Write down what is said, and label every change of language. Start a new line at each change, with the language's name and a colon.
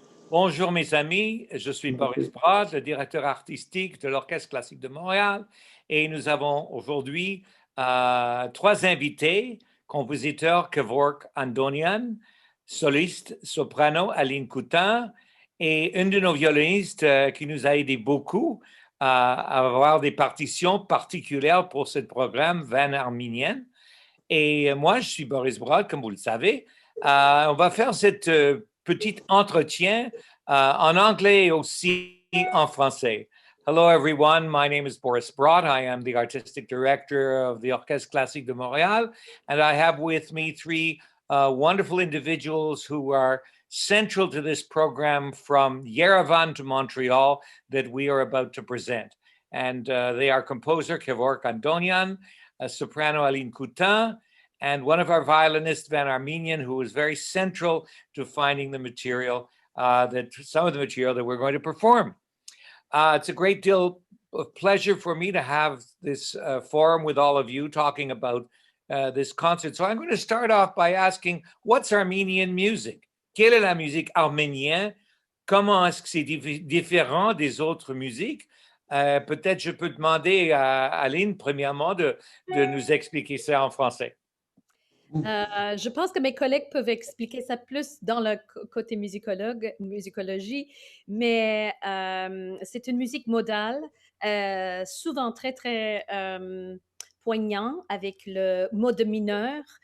French: Bonjour mes amis, je suis Boris Brott, le directeur artistique de l'Orchestre classique de Montréal et nous avons aujourd'hui trois invités, compositeur Kevork Andonian, soliste soprano Aline Coutin et une de nos violonistes qui nous a aidé beaucoup à avoir des partitions particulières pour ce programme, Van Arminienne. Et moi, je suis Boris Brott, comme vous le savez. On va faire cette petit entretien en anglais et aussi en français.
English: Hello, everyone. My name is Boris Brott. I am the artistic director of the Orchestre Classique de Montréal, and I have with me three wonderful individuals who are central to this program from Yerevan to Montreal that we are about to present. And they are composer Kevork Andonian, soprano Aline Coutin, and one of our violinists, Van Arminian, who was very central to finding the material, some of the material that we're going to perform. It's a great deal of pleasure for me to have this forum with all of you talking about this concert. So I'm going to start off by asking, what's Armenian music?
French: Quelle est la musique arménienne? Comment est-ce que c'est différent des autres musiques? Peut-être je peux demander à Aline, premièrement, de nous expliquer ça en français. Je pense que mes collègues peuvent expliquer ça plus dans le côté musicologie, mais c'est une musique modale, souvent très, très poignant avec le mode mineur.